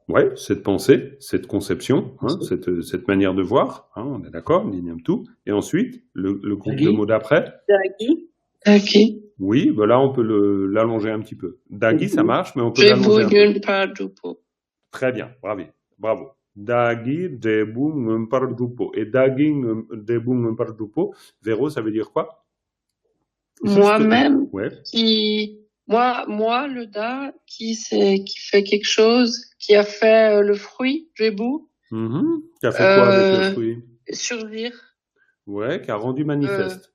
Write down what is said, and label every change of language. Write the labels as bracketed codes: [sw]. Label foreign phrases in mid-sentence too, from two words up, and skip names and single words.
[fr] Ouais, cette pensée, cette conception, hein, cette manière de voir, hein, on est d'accord, [bo] di nyamtu. [fr] Et ensuite, le groupe de Dagi. mots d'après? Dagi. Ok. Oui, ben là on peut l'allonger un petit peu. Dagi, ça marche, mais on peut Jebu l'allonger un peu. Nyunpa Dupo. Très bien, bravo. Dagi, debu, ngumpar, dupo. Et [bo] dagi, debu, ngumpar, dupo, [fr] Véro, ça veut dire quoi? Juste- Moi-même, Ouais. moi, le da, qui fait quelque chose, qui a fait le fruit, Jebu, Mhm. Qui a fait quoi avec le fruit? surgir, Ouais, qui a rendu manifeste.